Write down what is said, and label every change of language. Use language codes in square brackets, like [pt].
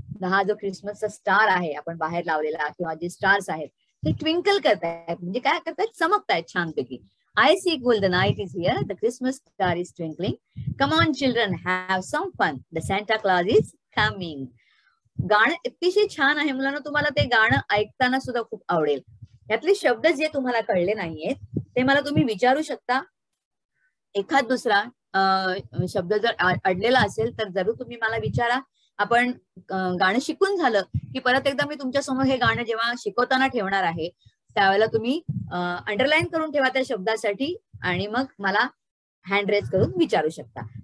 [mr] हा जो क्रिसमसचा स्टार आहे आपण बाहेर लावलेला किंवा जे स्टार्स आहेत ते ट्विंकल करतायत, म्हणजे काय करतायत? चमकतायत छानपैकी. [en] I see cool, the night is here, the Christmas star is twinkling. Come on children, have some fun. The Santa Claus is coming. [mr] गाणं अतिशय छान आहे मुलांना, तुम्हाला ते गाणं ऐकताना सुद्धा खूप आवडेल. यातले शब्द जे तुम्हाला कळले नाहीयेत ते मला तुम्ही विचारू शकता. एखाद दुसरा शब्द जर अडलेला असेल तर जरूर तुम्ही मला विचारा. आपण गाणं शिकून झालं की परत एकदा मी तुमच्या समोर हे गाणं जेव्हा शिकवताना ठेवणार आहे त्यावेळेला तुम्ही अंडरलाईन करून ठेवा त्या शब्दासाठी आणि मग मला हँड रेज करून विचारू शकता.